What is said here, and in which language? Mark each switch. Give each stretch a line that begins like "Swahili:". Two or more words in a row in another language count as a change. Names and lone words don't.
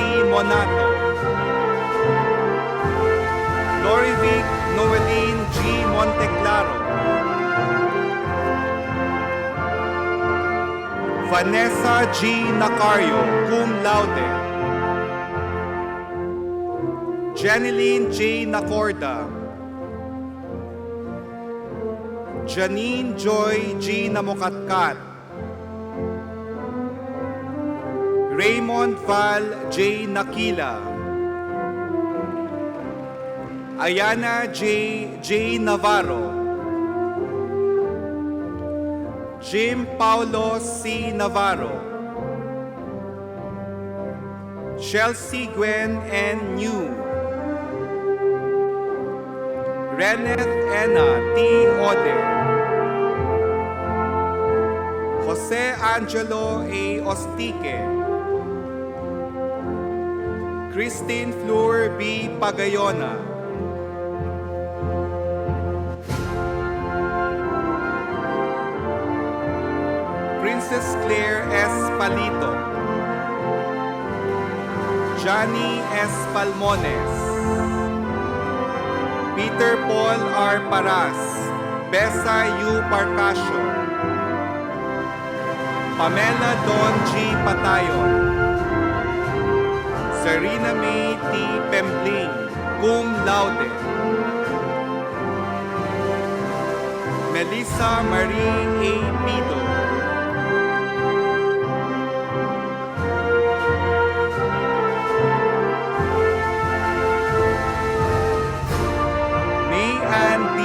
English: Monato, Lorivic Noeline G. Monteclaro, Vanessa G. Nacario,
Latin: cum laude.
English: Janeline J. Nacorda, Janine Joy G. Namokatkat, Raymond Val J. Nakila, Ayana J. Navarro, Jim Paulo C. Navarro, Chelsea Gwen N. New, Reneth Ena T. Ode, Jose Angelo A. Ostique, Christine Fleur B. Pagayona, Princess Claire S. Palito, Johnny S. Palmones, Peter Paul R. Paras, Besa U. Parcasio, Pamela Don G. Patayon, Serena May T. Pembling,
Latin: cum laude.
English: Melissa Marie A. Pido, May Ann D.